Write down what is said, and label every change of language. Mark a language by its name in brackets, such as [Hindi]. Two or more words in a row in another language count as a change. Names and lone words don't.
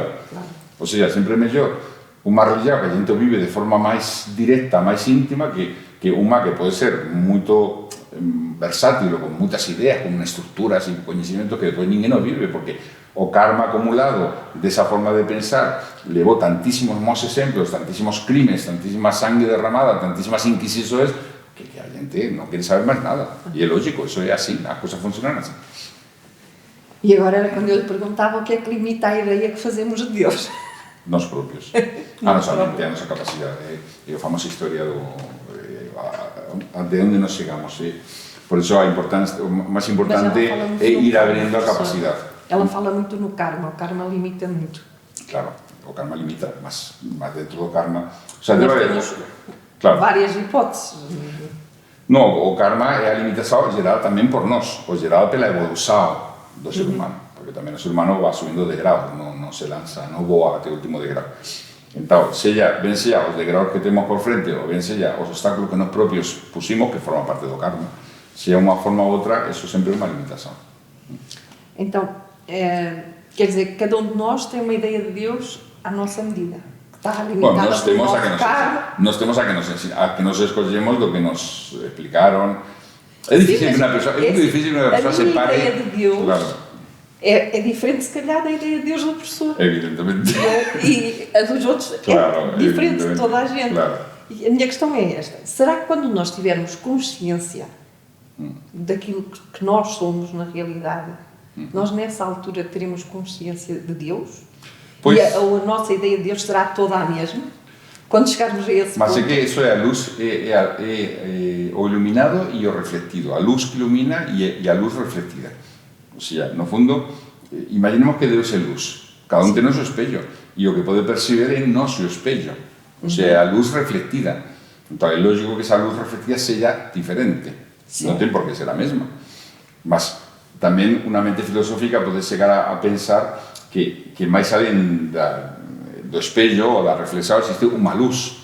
[Spanish] O sea, siempre es mejor una religión que la gente vive de forma más directa, más íntima, que una que puede ser muy versátil, con muchas ideas, con estructuras y conocimientos que después ninguém no vive, porque [Galician] o karma acumulado [Spanish] de esa forma de pensar llevó tantísimos más ejemplos, tantísimos crímenes, tantísima sangre derramada, tantísimas inquisiciones, que la gente no quiere saber más nada. Y es lógico, eso es así, las cosas funcionan así. [Portuguese] E agora era quando eu lhe perguntava o que é que limita a ideia que fazemos de Deus. Nós próprios. A nossa mente, a nossa capacidade. E a famosa historia de onde nós chegamos. Por isso, o mais importante é ir abrindo a capacidade. Ela fala muito no karma, o karma limita muito. Claro, o karma limita, mas dentro do karma... [Galician] O sea, [Portuguese] nós temos várias hipóteses. No, o karma é a limitação gerada também por nós, ou gerada pela evolução do ser humano, porque também o ser humano [Galician] va subindo de grau, no non se lanza, non voa até o último degrau. Entón, ben sea os degraus que temos por frente ou ben sea os obstáculos que nos propios pusimos, que forman parte do karma, se é unha forma ou outra, eso sempre é unha limitación. [Portuguese] Então, quer dizer, cada um de nós tem uma ideia de Deus à nossa medida. Está limitada pelo nosso karma. [Galician] Nós temos a que nos escollemos do que nos explicaron. É difícil que unha persoa se pare... [Portuguese] A minha ideia de Deus claro. é diferente, se calhar, da ideia de Deus do professor. Evidentemente. E a dos outros claro, é diferente de toda a gente. Claro. E a minha questão é esta. Será que quando nós tivermos consciência daquilo que nós somos na realidade, nós nessa altura teremos consciência de Deus? Pois, e a nossa ideia de Deus será toda a mesma? Quando chegarmos a esse mas ponto... é que isso é a luz, é o iluminado e o refletido. A luz que ilumina e a luz reflectida. [Galician] O sea, no fundo, imaginemos que Deus é luz. Cada un ten o seu espello. E o que pode perceber é noso espello. O sea, a luz reflectida. Entón, é lógico que esa luz reflectida sella diferente. Non ten por que ser a mesma. Mas tamén unha mente filosófica pode chegar a pensar que máis alén do espello ou da reflexão existe unha luz.